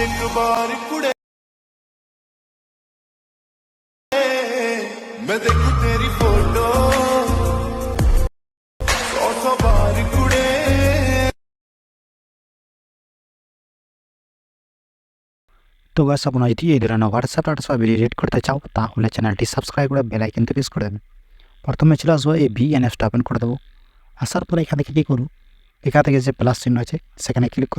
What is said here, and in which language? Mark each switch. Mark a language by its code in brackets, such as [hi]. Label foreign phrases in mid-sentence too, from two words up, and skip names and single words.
[pa] ਬਾਰ ਕੁੜੇ ਮੈਂ ਦੇਖੂੰ ਤੇਰੀ ਫੋਟੋ 100 ਬਾਰ ਕੁੜੇ। [bn] তো গাইস আপনারা যদি এই ধরনের হোয়াটসঅ্যাপ টাটসঅ্যাপ [en] video edit [bn] করতে চাও তাহলে চ্যানেলটি সাবস্ক্রাইব করে বেল আইকনটি প্রেস করে দেবেন। প্রথমে চলে আসবো এই ভিএনএসটা ওপেন করে দেবো। আসার পরে এখান থেকে কী করব, এখান থেকে যে প্লাস চিহ্ন আছে সেখানে ক্লিক করব।